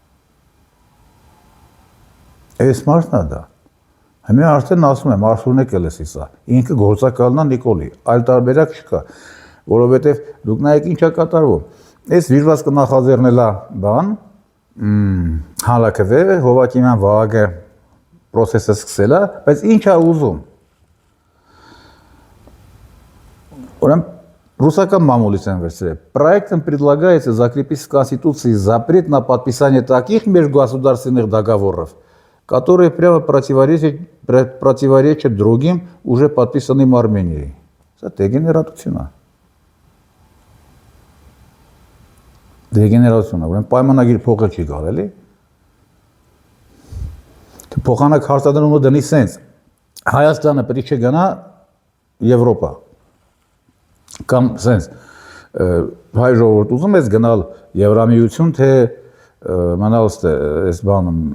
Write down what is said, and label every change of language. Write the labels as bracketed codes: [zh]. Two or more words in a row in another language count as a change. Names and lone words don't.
[hy] Այս մարդն է դա։ Հիմա արդեն ասում եմ, Արթուրն եկել է սա, ինքը գործակալն է Նիկոլի, այլ տարբերակ չկա, որովհետև դուք նայեք ինչ է կատարվում։ Այս վիժվածքը նախաձեռնել է բան, Հանրաքվե, Հովակիմյան Վահագը process-ը սկսել է, բայց ինչ է ուզում։ Ուրեմն [ru] русском мамулис инверсия. Проектом предлагается закрепить в Конституции запрет на подписание таких межгосударственных договоров, которые прямо противоречат другим, уже подписанным Арменией. Это дегенеративно. [hy] Դեգեներացիոն է, ուրեմն պայմանագիր փոխել չի կարելի։ Փոխանակ հարցադրումը դնի սենց Հայաստանը պետք է գնա Եվրոպա կամ սենց հայ ժողովուրդ ուզում ես գնալ Եվրամիություն, թե մնալ այս բանը